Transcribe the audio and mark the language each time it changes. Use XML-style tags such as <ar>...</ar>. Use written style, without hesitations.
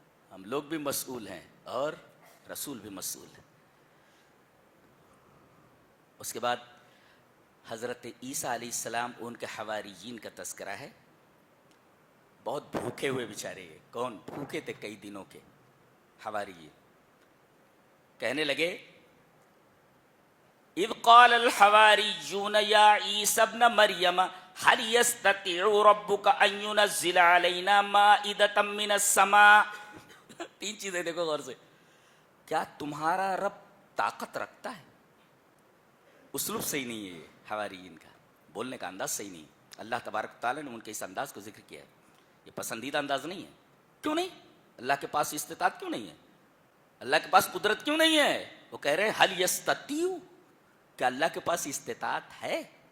<ur>ہم لوگ بھی مسئول ہیں اور رسول بھی مسئول ہیں. اس کے بعد حضرت عیسیٰ علیہ السلام ان کے حواریین کا تذکرہ ہے. بہت بھوکے ہوئے بیچارے، کون بھوکے تھے کئی دنوں کے حواریین. کہنے لگے</ur> <ar>اذ قال الحواریون یا عیسی ابن مریم هل يستطيع ربك ان ينزل علينا مائدة من السماء.</ar> <ur>تین چیزیں دیکھو غور سے. کیا تمہارا رب طاقت رکھتا ہے؟ اسلوب صحیح نہیں ہے یہ حواریین کا، بولنے کا انداز صحیح نہیں. اللہ تبارک تعالیٰ نے ان کے اس انداز کو ذکر کیا ہے. یہ پسندیدہ انداز نہیں ہے. کیوں نہیں؟ اللہ کے پاس استطاعت کیوں نہیں ہے؟ اللہ کے پاس قدرت کیوں نہیں ہے؟ وہ کہہ رہے ہیں حل یستطیع، کہ اللہ کے پاس استطاعت ہے.</ur>